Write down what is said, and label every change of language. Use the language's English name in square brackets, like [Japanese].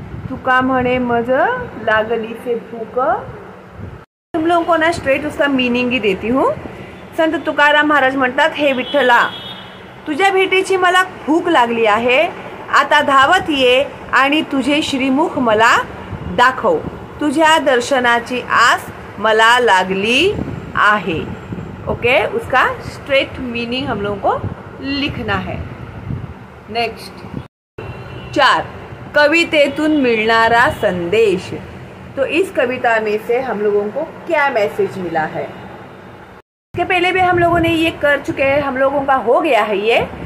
[Marathi] तुका म्हणे मज लागली से भूक, [Hindi] तुम लोगों को ना स्ट्रेट उसका मीनिंग ही देती हूँ। [Marathi] संत तुकाराम महाराज म्हणतात, हे विठ्ठला, तुझ्या भेटीची मला भूक लागली आहे, आता धावत ये आणि तुझे श्रीमुख मला दाखव, तुझ्या दर्शनाची आस मला लागली आहे। [Hindi] ओके, उसका स्ट्रेट मीनिंग हम लोगों को लिखना है। [Marathi] नेक्स्ट 4 कवितेतून मिलनारा संदेश। [Hindi] तो इस कविता में से हम लोगों को क्या मैसेज मिला है। इसके पहले भी हम लोगों ने ये कर चुके हैं, हम लोगों का हो गया है ये।